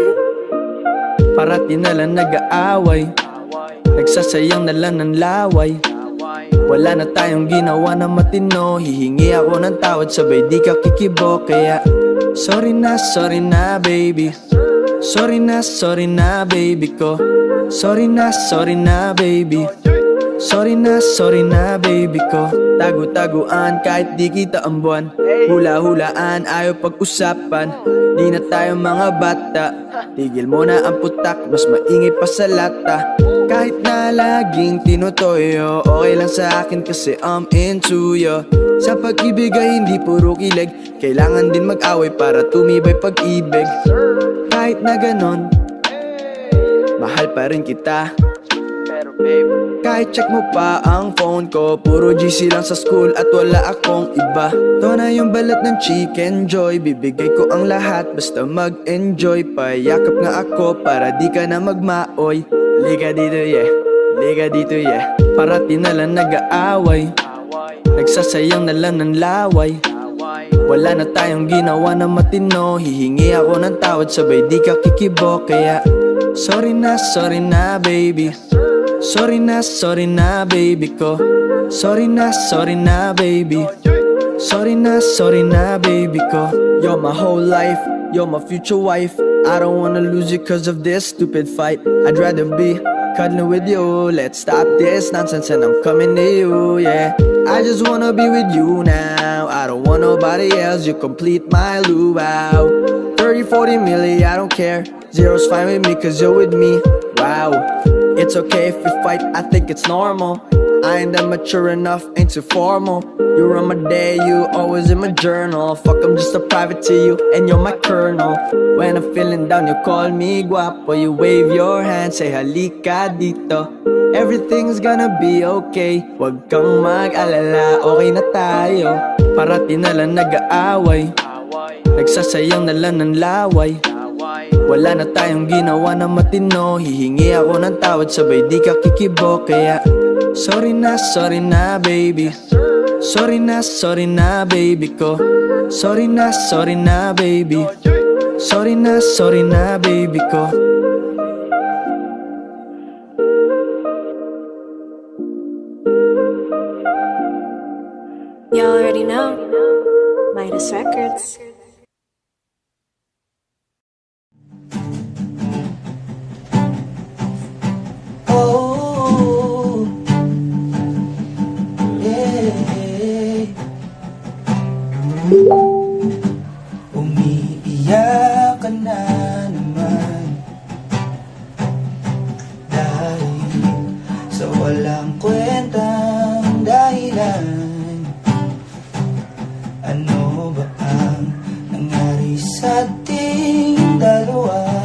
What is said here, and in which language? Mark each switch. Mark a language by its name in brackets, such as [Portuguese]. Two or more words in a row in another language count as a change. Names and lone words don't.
[Filipino] Parati na lang nag-aaway, nagsasayang na lang ng laway. Wala na tayong ginawa na matino. Hihingi ako ng tawad, sabay di ka kikibo. Kaya sorry na baby. Sorry na baby ko. Sorry na baby. Sorry na baby ko. Tago-taguan kahit di kita ang buwan. Hula-hulaan ayaw pag-usapan. Di na tayo mga bata. Tigil mo na ang putak, mas maingay pa sa lata. Kahit na laging tinutoyo, okay lang sa akin kasi [English] I'm into you. [Filipino] Sa pag-ibig ay hindi puro kilig, kailangan din mag-away para tumibay pag-ibig. Kahit na ganon, mahal pa rin kita. Kahit check mo pa ang phone ko, puro GC lang sa school at wala akong iba. To na yung balat ng chicken joy, bibigay ko ang lahat basta mag-enjoy. Payakap nga ako para di ka na magmaoy. Liga dito yeah. Parati na lang nag-aaway, nagsasayang na lang ng laway. Wala na tayong ginawa na matino. Hihingi ako ng tawad, sabay di ka kikibo. Kaya sorry na baby. Sorry na baby ko. Sorry na baby. Sorry na baby ko. [English] You're my whole life, you're my future wife. I don't wanna lose you cause of this stupid fight. I'd rather be cuddling with you. Let's stop this nonsense and I'm coming to you, yeah. I just wanna be with you now. I don't want nobody else, you complete my luau. 30, 40 milli, I don't care. Zero's fine with me cause you're with me. Wow, it's okay if we fight, I think it's normal. I ain't that mature enough, ain't too formal. You run my day, you always in my journal. Fuck, I'm just a private to you, and you're my colonel. When I'm feeling down, you call me guapo. You wave your hand, say [Filipino] halika dito. [English] Everything's gonna be okay. [Filipino] Wag kang mag-alala, okay na tayo. Parati na lang nag-aaway, nagsasayang na lang ng laway. Wala na tayong ginawa na matino. Hihingi ako ng tawad, sabay di ka kikibo. Kaya sorry na baby. sorry na baby ko. Sorry na baby. Sorry na baby ko. [English] You already know. Midas Records. Oh, yeah. [Filipino] Umiiyak ka na naman dahil sa walang kwentang dahilan. Ano ba ang nangyari sa ating dalawa?